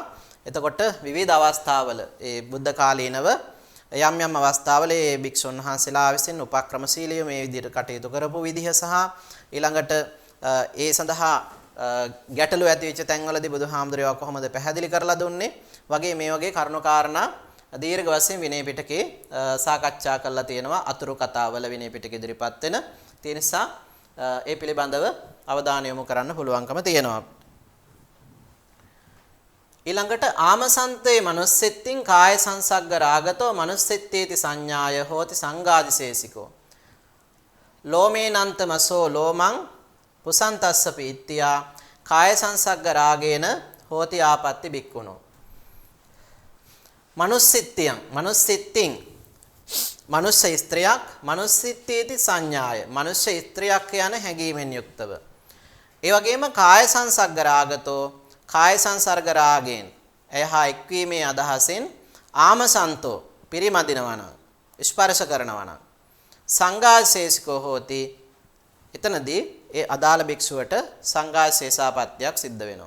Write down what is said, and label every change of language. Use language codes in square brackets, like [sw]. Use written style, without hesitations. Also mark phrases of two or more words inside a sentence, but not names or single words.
[si] එතකොට විවිධ අවස්ථාවල ඒ බුද්ධ කාලීනව යම් අවස්ථාවල ඒ භික්ෂුන් වහන්සේලා විසින් උපක්‍රමශීලීව මේ විදිහට කටයුතු කරපු විදිහ සහ ඊළඟට ඒ සඳහා ගැටලු ඇති වෙච්ච තැන්වලදී බුදුහාමුදුරුවෝ කොහොමද පැහැදිලි කරලා දුන්නේ වගේ මේ වගේ කරුණු කාරණා දීර්ඝ වශයෙන් විනය පිටකේ සාකච්ඡා කරලා තියෙනවා. අතුරු කතාවල විනය පිටකේ ඉදිරිපත් වෙන. ඒ නිසා ඒ පිළිබඳව අවධානය යොමු කරන්න පුළුවන්කම තියෙනවා. [pi] ඊළඟට ආමසන්තේ මනුස්සෙත්තින් කාය සංසග්ග රාගතෝ මනුස්සෙත්තේති සංඥාය හෝති සංඝාදිශේසිකෝ ලෝමේනන්තමසෝ ලෝමං පුසන්තස්ස පීත්‍යා කාය සංසග්ග රාගේන හෝති ආපත්ති බික්කුණෝ [si] මනුස්සෙත්තින් මනුෂ්‍ය ස්ත්‍රියක් [pi] මනුස්සෙත්තේති සංඥාය [si] මනුෂ්‍ය ස්ත්‍රියක් යන හැඟීමෙන් යුක්තව ඒ වගේම [pi] කාය සංසග්ග රාගතෝ [si] කාය සංසර්ග රාගයෙන් එහා එක්වීමේ අදහසෙන් ආමසන්තෝ පිරිමදිනවා නම් ස්පර්ශ කරනවා නම් [pi] සංඝාශේෂිකෝ හෝති [si] එතනදී ඒ අදාළ භික්ෂුවට සංඝාශේෂාපත්‍යක් සිද්ධ වෙනවා.